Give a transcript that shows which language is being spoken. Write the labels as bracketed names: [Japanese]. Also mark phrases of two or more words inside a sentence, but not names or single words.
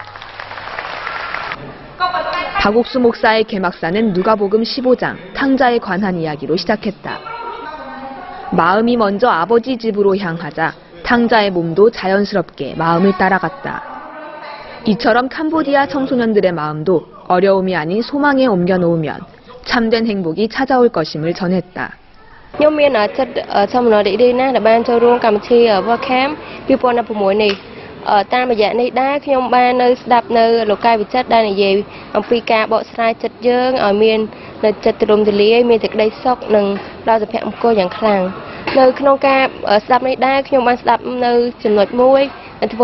[Korean] 박옥수 목사의 개막사는 누가복음 15장 탕자에 관한 이야기로 시작했다. 마음이 먼저 아버지 집으로 향하자 탕자의 몸도 자연스럽게 마음을 따라갔다. 이처럼 캄보디아 청소년들의 마음도 어려움이 아닌 소망에 옮겨놓으면 참된 행복이 찾아올 것임을 전했다. [Khmer] ខ្ញុំមានចិត្តសំណររីករាយណាស់ដែលបានចូលរួមកម្មវិធី World Camp 2016 នេះ តាមរយៈនេះដែរខ្ញុំបាននៅស្ដាប់នៅលោកកាយវិចិត្រដែលនិយាយអំពីការបកស្រាយចិត្តយើង ឲ្យមាននៅចិត្តទូលំទូលាយមានសេចក្តីសុខនិងដល់សុភមង្គលយ៉ាងខ្លាំងនៅក្នុងការស្ដាប់នេះដែរខ្ញុំបានស្ដាប់នៅចំណុចមួយដែលធ្វើ